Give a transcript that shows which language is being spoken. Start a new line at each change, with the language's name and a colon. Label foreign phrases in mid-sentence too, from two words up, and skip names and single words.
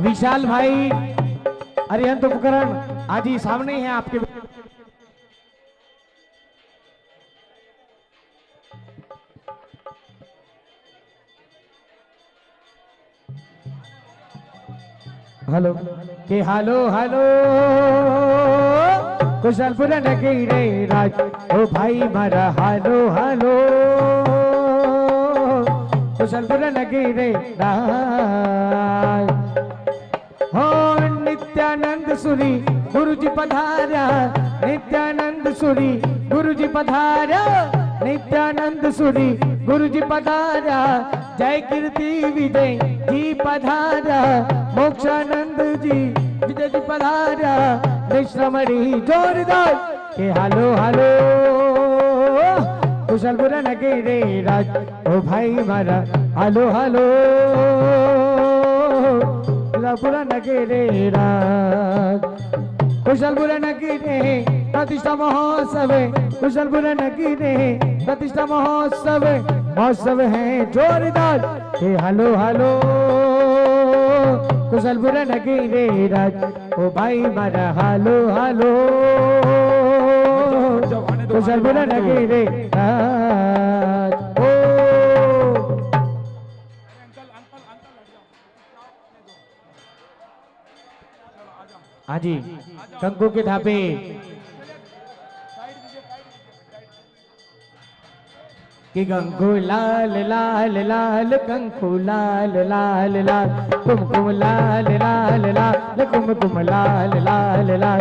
Hindi: विशाल भाई अरिहंत उपकरण आज ही सामने है आपके।
Gujarati: હેલો કે હેલો હેલો કુશલપુર નગીને રાજ ઓ ભાઈ મારા હાલો હાલો કુશલપુર નગીને રાજ। હો નિત્યાનંદ સુરી ગુરુ જી પધારા, નિત્યાનંદ સુરી ગુરુ જી પધારા, નિત્યાનંદ સુરી ગુરુ જી પધારા। જય કીર્તિ વિજય જી પધારા, મોક્ષાનંદ જી વિજય જી પધારા। વિશ્રમણી જોરદાર કે હાલો હાલો કુશલપુર નગીને રાજ ઓ ભાઈ મારા હાલો હાલો કુશલપુર નગીને રાજ। કુશલપુર નગીને પ્રતિષ્ઠા મહોત્સવ, કુશલપુર નગીને પ્રતિષ્ઠા મહોત્સવ, મહોત્સવ હૈ જોરદાર। હે હાલો હાલો કુશલપુર નગીને રાજ ઓ ભાઈ મારા હાલો હાલો કુશલપુર નગીને રાજ।
Hindi: ओ हाँ जी कंकु के ढाबे कि कंकु लाल लाल लाल कंकु लाल लाल लाल कुमकुम लाल लाल लाल कुमकुम लाल लाल लाल।